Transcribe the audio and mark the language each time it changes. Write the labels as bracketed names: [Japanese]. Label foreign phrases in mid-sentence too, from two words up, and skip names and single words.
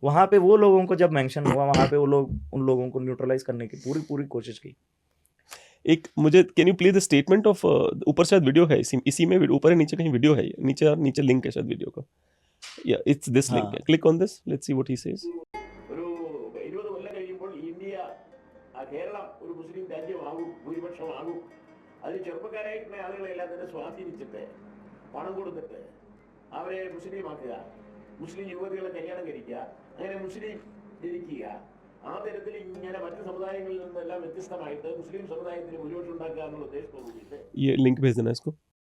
[Hindi] वहाँ पे वो लोगों को जब मेंशन हुआ, वहाँ पे वो लोग उन लोगों को न्यूट्रलाइज करने की पूरी कोशिश की। एक मुझे [English] can you play the statement of, [Hindi] ऊपर शायद वीडियो है, इसी में ऊपर है नीचे कहीं वीडियो है, नीचे लिंक है शायद वीडियो का, या [English] it's this link [Hindi] है। [English] Click on this, let's see what he says. [Malayalam] ഒരു 20 കൊല്ലം കഴിയുമ്പോൾ ഇന്ത്യ കേരളം ഒരു മുസ്ലിം രാജ്യമാകും, ഭൂരിപക്ഷമാകും. അതിൽ ചെറുപ്പക്കാരായിട്ടുള്ള ആളുകളെല്ലാം തന്നെ സ്വാധീനിച്ചിട്ട് പണം കൊടുത്തിട്ട് അവരെ മുസ്ലിമാക്കുക, മുസ്ലിം യുവതികളെ കല്യാണം കഴിക്കുക, അങ്ങനെ മുസ്ലിം ജനിക്കുക. ആ തരത്തിൽ ഇങ്ങനെ മറ്റു സമുദായങ്ങളിൽ നിന്നെല്ലാം വ്യത്യസ്തമായിട്ട് മുസ്ലിം സമുദായത്തിന് ഭൂരിപക്ഷം ഉണ്ടാക്കുക എന്നുള്ള ഉദ്ദേശത്തോടുകൂടിയിട്ട് [Hindi] ये लिंक भेज देना इसको।